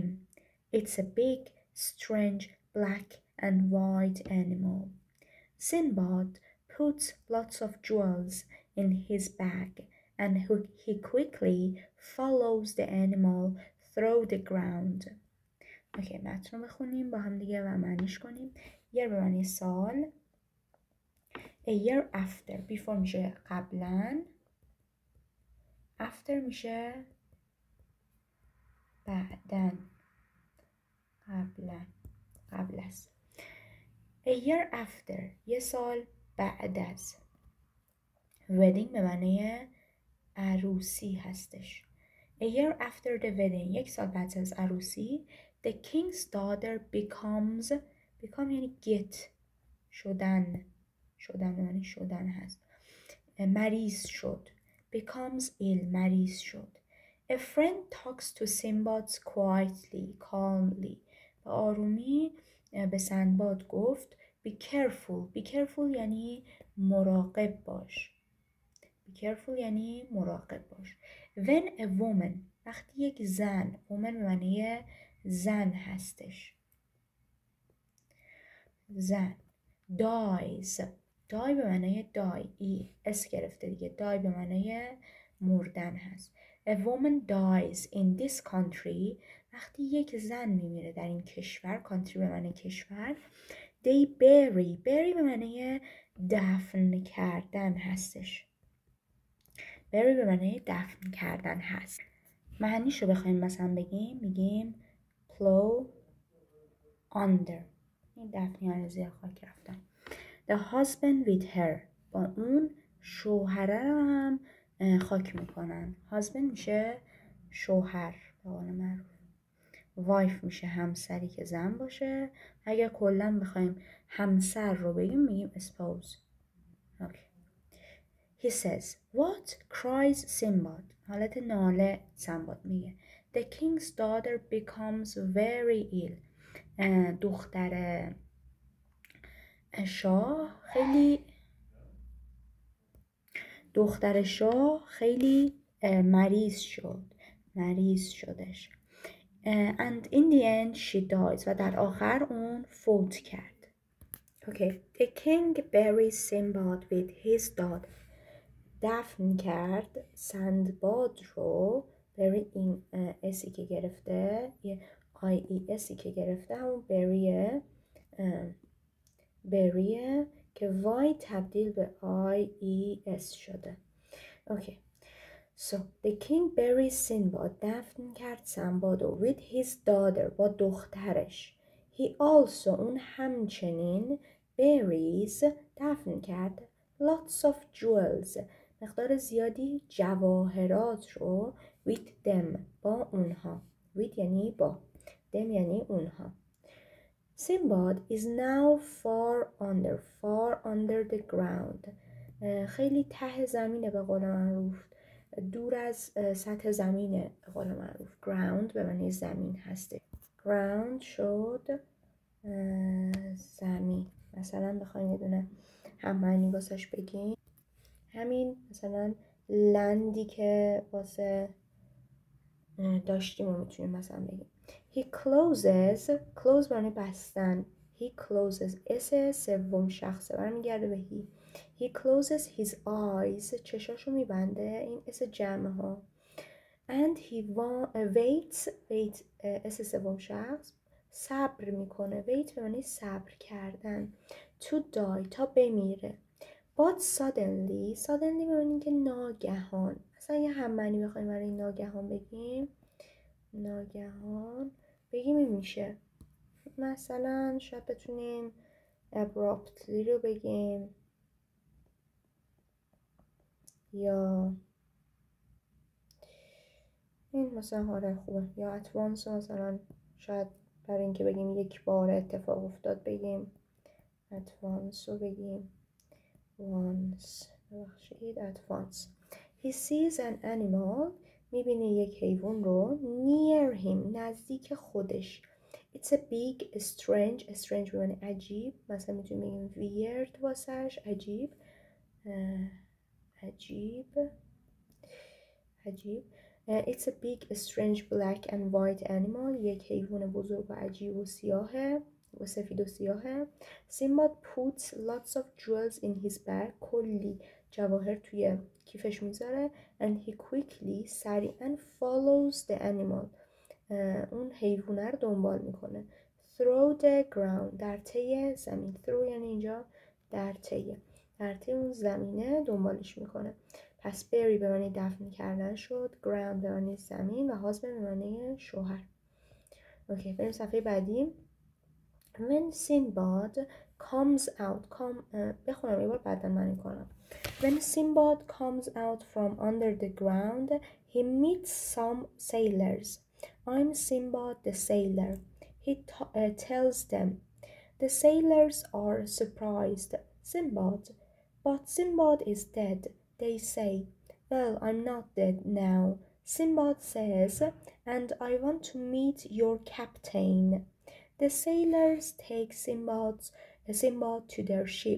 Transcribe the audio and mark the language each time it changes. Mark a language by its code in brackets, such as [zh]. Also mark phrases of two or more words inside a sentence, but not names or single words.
[en] It's a big, strange, black and white animal. Sinbad puts lots of jewels in his bag and he quickly follows the animal through the ground. [fa] اوکی متن رو بخونیم با هم دیگه و معنیش کنیم. year به معنی سال. [en] A year after before [fa] میشه قبلا. after میشه بعدن. قبل از. [en] A year after [fa] یه سال بعد از. wedding به معنی عروسی هستش. [en] A year after the wedding [fa] یک سال بعد از عروسی [en] the king's daughter becomes [fa] یعنی get شدن یعنی شدن هست. مریض شد. [en] becomes ill [fa] مریض شد. [en] A friend talks to Sinbad quietly, calmly. [fa] به آرومی به سندباد گفت [en] be careful [fa] یعنی مراقب باش. [en] be careful [fa] یعنی مراقب باش. [en] when a woman [fa] وقتی یک زن woman به معنی زن هستش. زن dies die به معنی die اس گرفته دیگه die به معنی مردن هست. [en] A woman dies in this country [fa] وقتی یک زن میمیره در این کشور country به معنی کشور [en] they bury [fa] به معنی دفن کردن هستش. bury به معنی دفن کردن هست. معنیشو بخوایم مثلا بگیم میگیم [en] plow under [fa] این دفنی زیر خاک رفتن. [en] The husband with her [fa] با اون شوهره رو هم خاک میکنن. husband میشه شوهر به قول معروف. wife میشه همسری که زن باشه. اگر کلا بخوایم همسر رو بگیم میگیم spouse. [en] okay. He says what? Cries Sinbad. [fa] حالت ناله سنباد میگه [en] The king's daughter becomes very ill. [fa] دختر شاه خیلی مریض شدش. [en] And in the end she dies. [fa] و در آخر اون فوت کرد. [en] Okay. The king buries Sinbad with his daughter. [fa] دفن کرد سندباد رو. bury این اسی که گرفته یه اسی که گرفته همون بریه که وای تبدیل به اس شده. [en] Okay. So the king buries Sinbad. [fa] دفن کرد سنباد و [en] with his daughter [fa] با دخترش. [en] He also [fa] اون همچنین buries دفن کرد [en] lots of jewels [fa] مقدار زیادی جواهرات رو [en] with them [fa] با اونها. with یعنی با them یعنی اونها. [en] Sinbad is now far under the ground. [fa] خیلی ته زمینه به قول معروف. دور از سطح زمینه به قول معروف. ground به معنی زمین هسته. ground شد زمین. مثلا بخوایم یه دونه هم معنی واسش بگیم همین مثلا لندی که واسه داشتیم رو میتونیم مثلا بگیم. [en] He close [fa] معنی بستن. [en] he closes [fa] اس سوم شخصه برمیگرده به [en] he closes his eyes [fa] چشاشو میبنده این اس جمعه ها [en] and he waits [fa] اس سوم شخص صبر میکنه wait به معنی صبر کردن [en] to die [fa] تا بمیره [en] but suddenly [fa] به معنی که ناگهان مثلا یه هممعنی بخوایم برای ناگهان بگیم این میشه مثلا شاید بتونیم abruptly رو بگیم یا این مثلا آره خوبه یا [en] at once [fa] مثلا شاید برای اینکه بگیم یک بار اتفاق افتاد بگیم [en] at once [fa] رو بگیم once ببخشید [en] at once he sees an animal [fa] میبینه یک حیوان رو [en] near him [fa] نزدیک خودش [en] it's a big strange [fa] به معنی عجیب مثلا میتونیم بگیم weird واسش عجیب [en] it's a big strange black and white animal [fa] یک حیوان بزرگ و عجیب و سیاهه و سفید و سیاهه سیمباد [en] puts lots of jewels in his bag [fa] کلی جواهر توی کیفش میذاره [en] and he [fa] quickly سریعا [en] follows the animal [fa] اون حیوانه رو دنبال میکنه [en] through the ground [fa] در طی زمین through یعنی اینجا در طی اون زمینه دنبالش میکنه پس بری به معنی دفن کردن شد ground به معنی زمین و husband به معنی شوهر اوکی بریم صفحه بعدی [en] when Sinbad comes out [fa] بخونم یه بار بعدا معنی کنم [en] when Sinbad comes out from under the ground he meets some sailors I'm Sinbad the sailor he tells them the sailors are surprised but Sinbad is dead they say well I'm not dead now Sinbad says and I want to meet your captain the sailors take Sinbad to their ship.